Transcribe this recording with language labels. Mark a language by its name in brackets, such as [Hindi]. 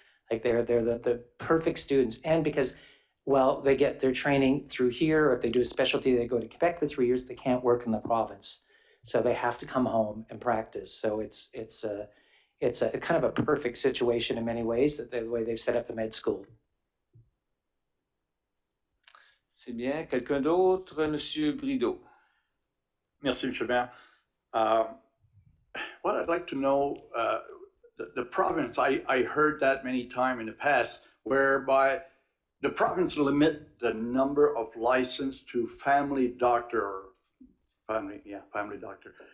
[English] Like they're the perfect students. And because, well, they get their training through here, or if they do a specialty, they go to Quebec for 3 years, they can't work in the province. So they have to come home and practice. So it's a kind of a perfect situation in many ways, that the way they've set up the med school. [French] C'est bien. Quelqu'un d'autre? Monsieur Brideau. Merci, M. le Maire. [English] I'd like to know the province. I heard that many times in the past, whereby the province limit the number of license to family doctor or family doctor.